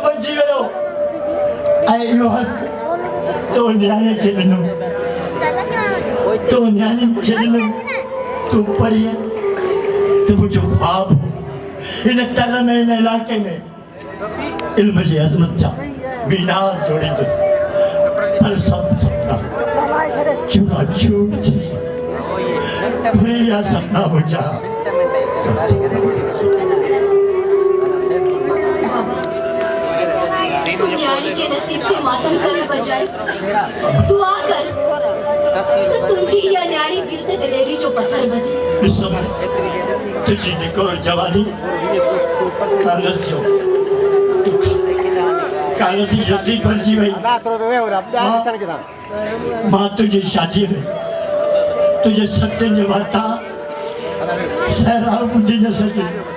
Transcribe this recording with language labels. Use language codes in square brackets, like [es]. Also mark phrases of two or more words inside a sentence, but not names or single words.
[sd] बणिजी वियो ऐं इहो हक़ तो न्याणे खे ॾिनो तो न्याणी खे ॾिनो तूं पढ़ी तूं मुंहिंजो ख्वाबु हिन तर में हिन इलाइक़े में इल्म जी अज़मत जा मीनार जोड़ींदुसि पर सभु सपना चूराचूर थी भुलिया सपना मुंहिंजा न्याणी जे नसीब ते मातम करण बजाए दुआ कर त तुंहिंजी इहा न्याणी दिल ते दिलेरी जो पत्थर बधी ॾिसो तुंहिंजी निकोर जवानी कागज़ी रद्दी बणिजी वई मां तुंहिंजी शादीअ में तुंहिंजे सतनि जे वाता सहराब ॿुधी न सघी